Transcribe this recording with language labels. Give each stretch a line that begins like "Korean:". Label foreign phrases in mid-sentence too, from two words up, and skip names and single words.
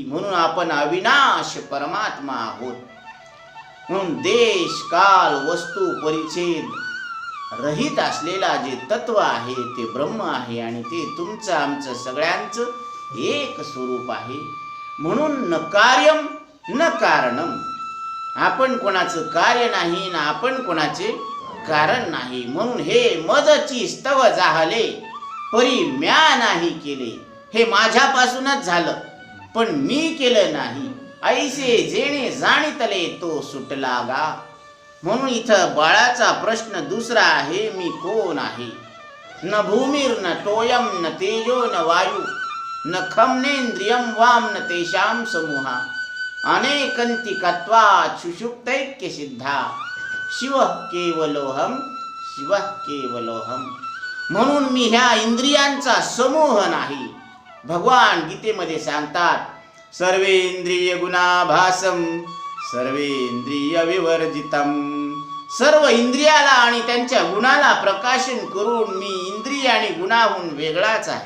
Marathi: म्हणून आपण अविनाश परमात्मा आहोत. म्हणून देश, काल, वस्तू, परिच्छेद रहित असलेला जे तत्व आहे ते ब्रह्म आहे, आणि ते तुमचं आमचं सगळ्यांचं एक स्वरूप आहे.
Sanskrit: म्हणून न कार्यम न कारणम,
Marathi: आपण कोणाचं कार्य नाही ना आपण कोणाचे कारण नाही. म्हणून हे मजची स्तव जाहले परी म्या नाही केले. हे माझ्यापासूनच झालं पण मी केलं नाही. ऐसे जेणे जाणितले तो सुटला गा. म्हणून इथं बाळाचा प्रश्न दुसरा आहे, मी कोण आहे?
Sanskrit: न भूमिर न तोयम न तेजो न वायू न खमनेन्द्रियम वाम न तेषाम समूहा अनेकंतिकत्वात् सुषुप्तैक्य सिद्धा शिव केवलोहम शिव केवलोहम.
Marathi: म्हणून मी ह्या इंद्रियांचा समूह नाही. भगवान गीतेमध्ये सांगतात,
Sanskrit: सर्वेंद्रिय गुणाभासम सर्वेंद्रिय विवर्जितम.
Marathi: सर्व इंद्रियाला आणि त्यांच्या गुणाला प्रकाशन करून मी इंद्रिय आणि गुणाहून वेगळाच आहे.